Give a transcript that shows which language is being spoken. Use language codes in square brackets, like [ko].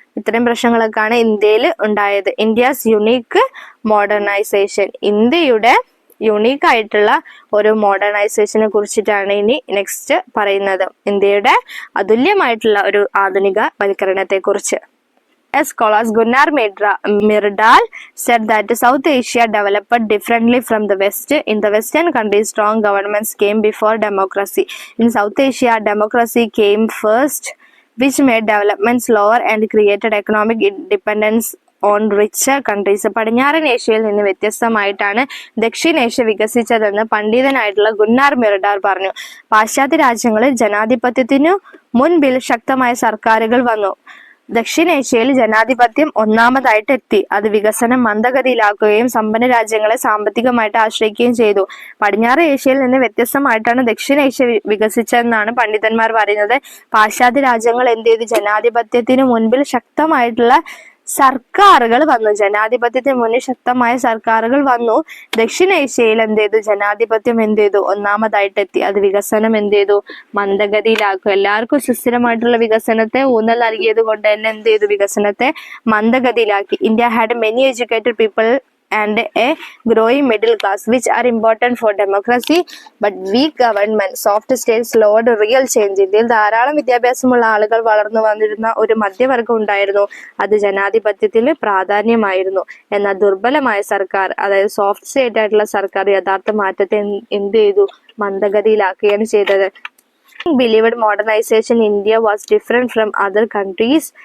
[ml] ഇത്തരം പ്രശ്നങ്ങളൊക്കെയാണ് ഇന്ത്യയിൽ ഉണ്ടായത്. [en] India's unique modernisation, [ml] ഇന്ത്യയുടെ യുണീക്ക് ആയിട്ടുള്ള ഒരു മോഡേണൈസേഷനെ കുറിച്ചിട്ടാണ് ഇനി നെക്സ്റ്റ് പറയുന്നത്. ഇന്ത്യയുടെ അതുല്യമായിട്ടുള്ള ഒരു ആധുനിക വൽക്കരണത്തെ കുറിച്ച്. [en] Scholars Gunnar Myrdal said that South Asia developed differently from the West. In the Western countries, strong governments came before democracy. In South Asia, democracy came first, which made development slower and created economic independence on richer countries. [ml] പടിഞ്ഞാറൻ ഏഷ്യയിൽ നിന്ന് വ്യത്യസ്തമായിട്ടാണ് ദക്ഷിണേഷ്യ വികസിച്ചതെന്ന് പണ്ഡിതനായിട്ടുള്ള ഗുന്നാർ Myrdal പറഞ്ഞു. പാശ്ചാത്യ രാജ്യങ്ങളിൽ ജനാധിപത്യത്തിനു മുൻപിൽ ശക്തമായ സർക്കാരുകൾ വന്നു. ദക്ഷിണേഷ്യയിൽ ജനാധിപത്യം ഒന്നാമതായിട്ട് എത്തി. അത് വികസനം മന്ദഗതിയിലാക്കുകയും സമ്പന്ന രാജ്യങ്ങളെ സാമ്പത്തികമായിട്ട് ആശ്രയിക്കുകയും ചെയ്തു. പടിഞ്ഞാറ് ഏഷ്യയിൽ നിന്ന് വ്യത്യസ്തമായിട്ടാണ് ദക്ഷിണേഷ്യ വികസിച്ചതെന്നാണ് പണ്ഡിതന്മാർ പറയുന്നത്. പാശ്ചാത്യ രാജ്യങ്ങൾ എന്ത് ചെയ്തു, ജനാധിപത്യത്തിന് മുൻപിൽ ശക്തമായിട്ടുള്ള സർക്കാരുകൾ വന്നു. ജനാധിപത്യത്തിന് മുന്നിൽ ശക്തമായ സർക്കാരുകൾ വന്നു. ദക്ഷിണേഷ്യയിൽ എന്ത് ചെയ്തു, ജനാധിപത്യം എന്ത് ചെയ്തു, ഒന്നാമതായിട്ട് എത്തി. അത് വികസനം എന്ത് ചെയ്തു, മന്ദഗതിയിലാക്കും. എല്ലാവർക്കും സുസ്ഥിരമായിട്ടുള്ള വികസനത്തെ ഊന്നൽ നൽകിയത് കൊണ്ട് തന്നെ എന്ത് ചെയ്തു, വികസനത്തെ മന്ദഗതിയിലാക്കി. [en] India had many educated people and a growing middle class, which are important for democracy, but weak government, soft state slowed real change. [ml] ഇന്ത്യയിൽ ധാരാളം വിദ്യാഭ്യാസമുള്ള ആളുകൾ വളർന്നു വന്നിരുന്ന ഒരു മധ്യവർഗം ഉണ്ടായിരുന്നു. അത് ജനാധിപത്യത്തിൽ പ്രാധാന്യമായിരുന്നു. എന്നാൽ ദുർബലമായ സർക്കാർ, അതായത് സോഫ്റ്റ് സ്റ്റേറ്റ് ആയിട്ടുള്ള സർക്കാർ യഥാർത്ഥ മാറ്റത്തെ എന്ത് ചെയ്തു, മന്ദഗതിയിലാക്കുകയാണ് ചെയ്തത്. [en] Believed modernization in India was different from other countries.